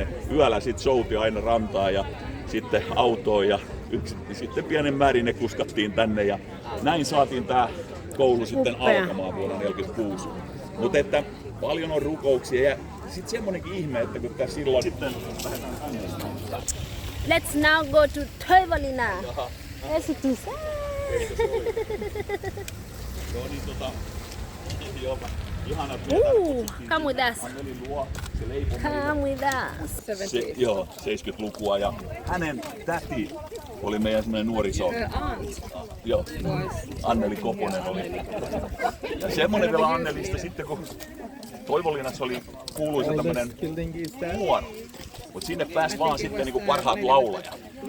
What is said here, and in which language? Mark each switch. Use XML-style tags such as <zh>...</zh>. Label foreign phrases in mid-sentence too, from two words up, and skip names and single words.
<fi>Ne yöllä sitten souti aina rantaan ja sitten autoon ja sitten pienen määrin ne kuskattiin tänne. Ja näin saatiin tää koulu sitten alkamaan vuonna 1946. Mutta että paljon on rukouksia ja sitten semmonenkin ihme, että kun tässä silloin sitten lähdetään äänestämään.</fi> <en>Let's now go to Toivolina.</en> <fi>Esitys. Joo niin joo, ihana</fi> <en>Come with us.</en> <fi>Anneli luo, se leipoi</fi> <en>Come with us.</en> <fi>joo, 70-lukua ja hänen täti oli meidän semmoinen nuoriso. Joo, Anneli Koponen oli. Ja semmonen vielä Annelista sitten kun Toivolinnassa oli kuuluisa tämmönen kuoro. Mut sinne pääsi vaan sitten niinku parhaat laulajat.</fi>